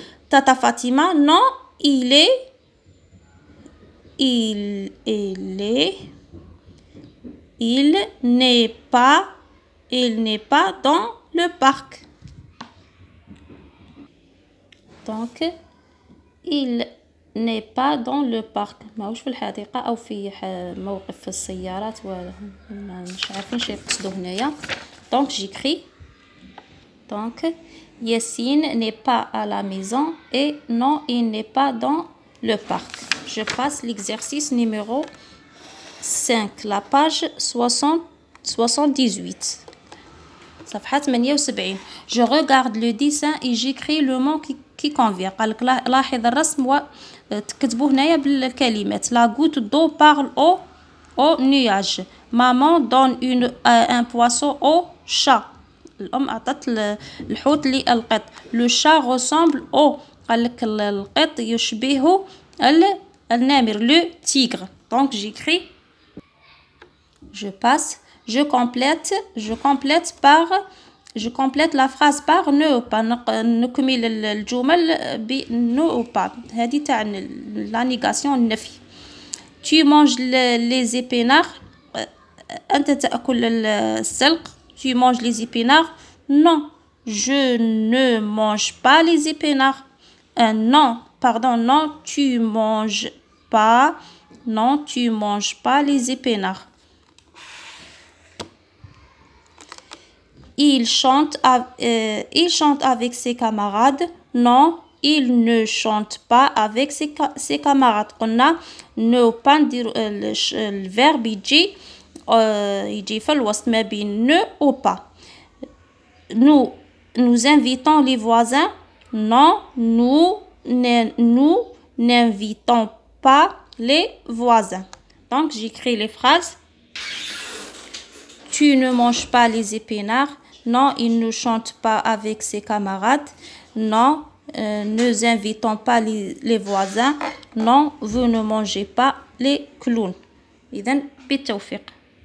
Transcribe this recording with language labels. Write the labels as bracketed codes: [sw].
[fr] تاتا فاطمة non il n'est pas dans le parc. Donc il n'est pas dans le parc. [ar] ماهوش في الحديقة أو في موقف السيارات مش عارفين شي يقصدوا هنايا. [fr] Donc j'écris. Donc Yassine n'est pas à la maison et non il n'est pas dans le parc. Je passe l'exercice numéro 5, la page 78. [ar] صفحة 78. [fr] Je regarde le dessin et j'écris le mot qui convient. [ar] قالك لاحظ الرسم وتكتبوه هنايا بالكلمات. [fr] La goutte d'eau parle au nuage. Maman donne un poisson au chat. [ar] الأم أعطت الحوت للقط. [fr] Le chat ressemble au. [ar] قالك القط يشبه النمر. [fr] Le tigre. Donc j'écris. Je passe. Je complète la phrase par ne ou pas. [ar] نكمل الجمل ب ne ou pas. هذه تاع la négation النفي. [fr] Tu manges les épinards. [ar] أنت تأكل السلق. [fr] Tu manges les épinards. Non, je ne mange pas les épinards. Non, pardon, non, tu manges pas les épinards. Il chante avec ses camarades. Non, il ne chante pas avec ses camarades. [ar] قلنا ne pas ندير الفيرب يجي في الوسط ما بين ne ou pas. [fr] Nous invitons les voisins. Non, nous n'invitons pas les voisins. Donc j'écris les phrases. Tu ne manges pas les épinards. Non, il ne chante pas avec ses camarades. Non, nous invitons pas les voisins. Non, vous ne mangez pas les clowns. [ar] إذن بالتوفيق.